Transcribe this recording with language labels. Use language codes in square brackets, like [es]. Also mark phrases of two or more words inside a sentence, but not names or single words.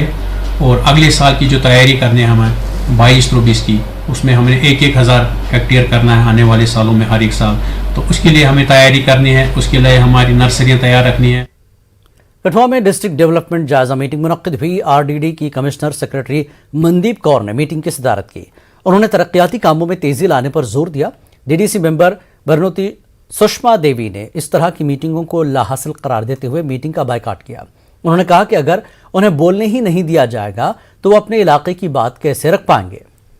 [ur] اور اگلے سال کی جو تیاری کرنے ہیں ہمیں 22-23 کی, اس میں ہم نے 1,000 ہیکٹیئر کرنا ہے آنے والے سالوں میں ہر ایک سال. تو اس کے لیے ہمیں تیاری کرنی ہے, اس کے لیے ہماری نرسریاں تیار رکھنی ہیں. کٹھوعہ میں ڈسٹرکٹ ڈیولپمنٹ جائزہ میٹنگ منعقد ہوئی. RDD کی کمشنر سیکرٹری مندیپ کور نے میٹنگ کی صدارت کی. انہوں نے ترقیاتی کاموں میں تیزی لانے پر زور دیا. DDC ممبر برنوتی سشما دیوی نے اس طرح کی میٹنگوں کو لاحاصل قرار دیتے ہوئے میٹنگ کا بائیکاٹ کیا. انہوں نے کہا کہ اگر انہیں بولنے ہی نہیں دیا جائے گا تو وہ اپنے علاقے کی بات کیسے رکھ پائیں گے.